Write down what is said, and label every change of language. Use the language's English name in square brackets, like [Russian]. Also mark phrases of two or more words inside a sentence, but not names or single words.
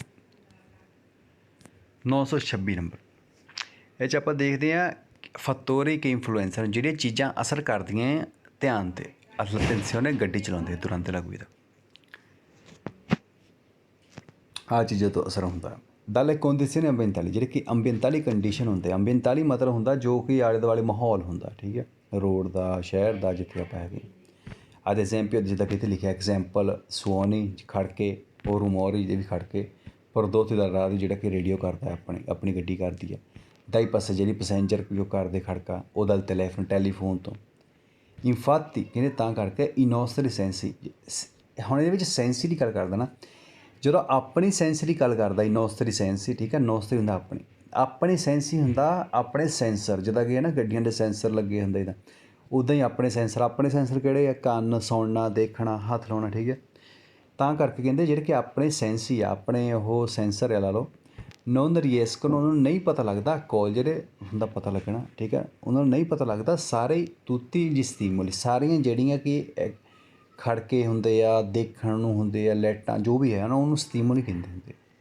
[Punjabi] 926 ਨੰਬਰ ਇਹ 'ਚ ਆਪਾਂ ਦੇਖਦੇ ਹਾਂ ਫੈਕਟੋਰੀ ਕਿ ਇਨਫਲੂਐਂਸਰ ਜਿਹੜੀਆਂ ਚੀਜ਼ਾਂ ਅਸਰ ਕਰਦੀਆਂ ਧਿਆਨ 'ਤੇ attenzione ਗੱਡੀ ਚਲਾਉਂਦੇ ਤੁਰੰਤ ਲੱਗੂ ਇਹਦਾ ਆਹ ਚੀਜ਼ਾਂ ਤੋਂ ਅਸਰ ਹੁੰਦਾ [Italian] dalle condizioni ambientali [Punjabi] ਜਿਹੜੇ ਕਿ ਅੰਬੀਐਂਟਲੀ ਕੰਡੀਸ਼ਨ ਹੁੰਦੇ ਅੰਬੀਐਂਟਲੀ ਮਤਲਬ ਹੁੰਦਾ ਜੋ ਕਿ ਆਲੇ ਦੁਆਲੇ ਮਾਹੌਲ ਹੁੰਦਾ ਠੀਕ ਹੈ ਰੋਡ ਦਾ ਸ਼ਹਿਰ ਦਾ ਜਿੱਥੇ ਆਪਾਂ ਹੈਗੇ [Italian] ad esempio [Punjabi] ਜਿੱਦਾਂ ਕਿ ਇੱਥੇ ਲਿਖਿਆ ਐਗਜ਼ਾਮਪਲ ਸੁਓਨੀ ਖੜਕੇ ਔਰ ਰੂਮੋਰੀ ਦੇ ਵੀ ਖੜਕੇ ਪ੍ਰਦੋਤੀ ਦਾ ਰਾਹ ਜਿਹੜਾ ਕਿ ਰੇਡੀਓ ਕਰਦਾ ਆਪਣੀ ਗੱਡੀ ਕਰਦੀ ਹੈ [Italian] dai passeggeri [Punjabi] passenger ਜੋ ਕਰਦੇ ਖੜਕਾ ਉਹ [Italian] dal telefono [Punjabi] ਟੈਲੀਫੋਨ ਤੋਂ। ਇਨਫੈਕਟ ਕਹਿੰਦੇ ਤਾਂ ਕਰਕੇ [Italian] i nostri sensi [Punjabi] ਹੁਣ ਇਹਦੇ ਵਿੱਚ ਸੈਂਸੀ ਦੀ ਗੱਲ ਕਰਦਾ ਨਾ, ਜਦੋਂ ਆਪਣੀ ਸੈਂਸ ਦੀ ਗੱਲ ਕਰਦਾ [Italian] i nostri sensi, [Punjabi] ਠੀਕ ਹੈ, nostri ਹੁੰਦਾ ਆਪਣੀ ਸੈਂਸ ਹੀ ਹੁੰਦਾ ਆਪਣੇ ਸੈਂਸਰ, ਜਿੱਦਾਂ ਕਿ ਹੈ ਨਾ ਗੱਡੀਆਂ ਦੇ ਸੈਂਸਰ ਲੱਗੇ ਹੁੰਦੇ ਤਾਂ ਉੱਦਾਂ ਹੀ ਆਪਣੇ ਸੈਂਸਰ ਕਿਹੜੇ ਆ? ਕੰਨ, ਸੁਣਨਾ, ਦੇਖਣਾ, ਹੱਥ ਲਾਉਣਾ, ਠੀਕ ਹੈ। ਤਾਂ ਕਰਕੇ ਕਹਿੰਦੇ ਜਿਹੜੇ ਕਿ ਆਪਣੇ ਸੈਂਸ ਹੀ ਆ, ਆਪਣੇ ਉਹ ਸੈਂਸਰ ਆ ਲਾ ਲਓ, [Italian] non riescono, [Punjabi] ਉਹਨਾਂ ਨੂੰ ਨਹੀਂ ਪਤਾ ਲੱਗਦਾ ਕੋਲ ਜਿਹੜੇ ਹੁੰਦਾ ਪਤਾ ਲੱਗਣਾ, ਠੀਕ ਹੈ, ਉਹਨਾਂ ਨੂੰ ਨਹੀਂ ਪਤਾ ਲੱਗਦਾ ਸਾਰੇ [Italian] tutti gli stimoli, [Punjabi] ਸਾਰੀਆਂ ਜਿਹੜੀਆਂ ਕਿ ਖੜਕੇ ਹੁੰਦੇ ਆ, ਦੇਖਣ ਨੂੰ ਹੁੰਦੇ ਆ, ਲਾਈਟਾਂ ਜੋ ਵੀ ਹੈ ਨਾ, ਉਹਨੂੰ ਸਟੀਮੁਲੀ ਕਹਿੰਦੇ ਹੁੰਦੇ।